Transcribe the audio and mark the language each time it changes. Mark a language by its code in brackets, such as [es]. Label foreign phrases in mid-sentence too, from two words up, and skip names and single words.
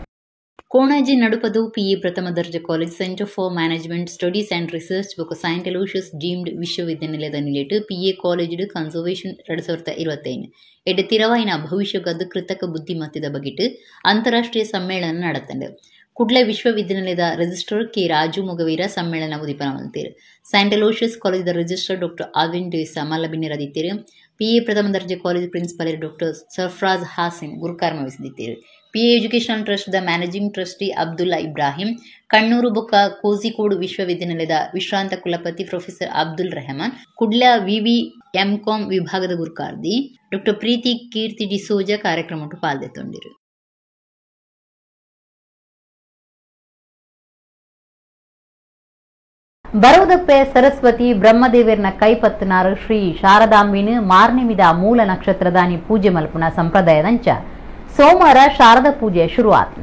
[tcy] ಕೋಣಾಜಿ ನಡುಪದವು ಪಿಎ ಪ್ರಥಮ ದರ್ಜೆ ಕಾಲೇಜ್ ಸೆಂಟರ್ ಫಾರ್ ಮ್ಯಾನೇಜ್ಮೆಂಟ್ ಸ್ಟಡೀಸ್ ಆ್ಯಂಡ್ ರಿಸರ್ಚ್ ಬೊಕ ಸೈಂಟ್ ಅಲೋಷಿಯಸ್ ಡೀಮ್ಡ್ ವಿಶ್ವವಿದ್ಯಾನಿಲಯದ ನಿಲಿಟ್ಟು ಪಿಎ ಕಾಲೇಜು ಕನ್ಸರ್ವೇಷನ್ 2025 ಎಡ್ಡೆ ತಿರವಾಯಿನ ಭವಿಷ್ಯಗಾದ ಕೃತಕ ಬುದ್ಧಿಮತ್ತೆದ ಬಗೆಟ್ ಅಂತಾರಾಷ್ಟ್ರೀಯ ಸಮ್ಮೇಳನ ನಡೆತಂಡು ಕುಡ್ಲ ವಿಶ್ವವಿದ್ಯಾನಿಲಯದ ರಿಜಿಸ್ಟರ್ ಕೆ ರಾಜು ಮೊಗವೀರ ಸಮ್ಮೇಳನ ಉದೀಪನ ಮಲ್ತೇರು. ಸೈಂಟ್ ಅಲೋಷಿಯಸ್ ಕಾಲೇಜದ ರಿಜಿಸ್ಟರ್ ಡಾಕ್ಟರ್ ಅವಿನ್ ಡೇಸಾ ಮಲ್ಲಬಿನ್ನಿರದಿತ್ತೇರು. ಪಿಎ ಪ್ರಥಮ ದರ್ಜೆ ಕಾಲೇಜ್ ಪ್ರಿನ್ಸಿಪಾಲ್ ಡಾಕ್ಟರ್ ಸರ್ಫರಾಜ್ ಹಾಸಿನ್ ಗುರುಕಾರ್ಮ ವಹಿಸಿದ್ದಿತ್ತೇರು. ಪಿಎ ಎಜುಕೇಷನಲ್ ಟ್ರಸ್ಟ್ದ [en] managing trustee [tcy] ಅಬ್ದುಲ್ಲಾ ಇಬ್ರಾಹಿಂ, ಕಣ್ಣೂರು ಬೊಕ್ಕ ಕೋಝಿಕೋಡ್ ವಿಶ್ವವಿದ್ಯಾನಿಲಯದ ವಿಶ್ರಾಂತ ಕುಲಪತಿ ಪ್ರೊಫೆಸರ್ ಅಬ್ದುಲ್ ರೆಹಮಾನ್, ಕುಡ್ಲ ವಿವಿ ಎಂಕಾಂ ವಿಭಾಗದ ಗುರುಕಾರ್ದಿ ಡಾಕ್ಟರ್ ಪ್ರೀತಿ ಕೀರ್ತಿ ಡಿಸೋಜ ಕಾರ್ಯಕ್ರಮಟ್ಟು ಪಾಲ್ದೆತ್ತೊಂಡಿರು. ಬರೋದಪ್ಪೆ ಸರಸ್ವತಿ ಬ್ರಹ್ಮದೇವರ್ನ ಕೈಪತ್ತನಾರು ಶ್ರೀ ಶಾರದಾಂಬಿನ ಮಾರ್ನಿಮಿದ ಮೂಲ ನಕ್ಷತ್ರದಾನಿ ಪೂಜೆ ಮಲ್ಪುನ ಸಂಪ್ರದಾಯದಂಚ ಸೋಮವಾರ ಶಾರದಾ ಪೂಜೆ ಶುರುವಾತದೆ.